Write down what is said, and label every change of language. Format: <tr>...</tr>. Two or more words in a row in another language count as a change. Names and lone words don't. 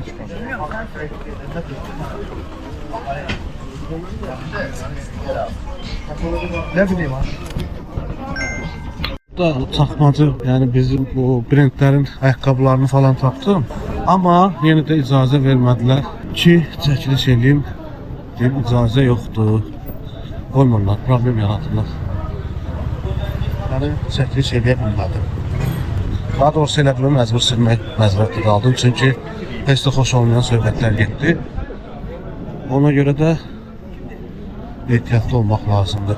<tr>Ne bileyim abi. Da takmacı, yani bizim bu brendlerin ayakkabılarını falan taktım. Ama yine de</tr> <az>icazə vermədilər ki, çəkiliş edeyim. Deyim, icazə yoxdur. Qoymurlar, problem yaratırlar. Yəni çəkiliş edə bilmədim. Daha doğrusu elə bir məcbur silmək məcburiyyətində qaldım. Çünki heç də xoş olmayan söhbətlər getdi. Ona görə də ehtiyatlı olmaq lazımdır.</az>